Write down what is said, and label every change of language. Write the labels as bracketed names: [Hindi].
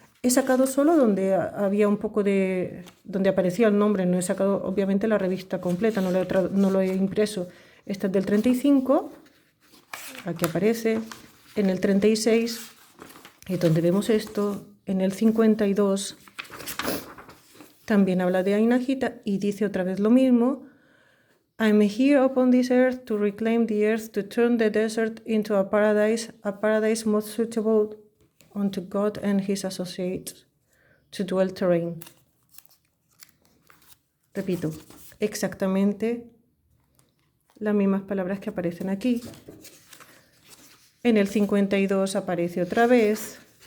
[Spanish] He sacado solo donde había un poco de... donde aparecía el nombre, no he sacado obviamente la revista completa, no lo he impreso. Esta es del 35, aquí aparece, en el 36, y donde vemos esto, en el 52, también habla de Ainagita y dice otra vez lo mismo. [English] I'm here upon this earth to reclaim the earth, to turn the desert into a paradise most suitable unto God and his associates to dwell therein. [Spanish] Repito, exactamente las mismas palabras que aparecen aquí. En el 52 aparece otra vez.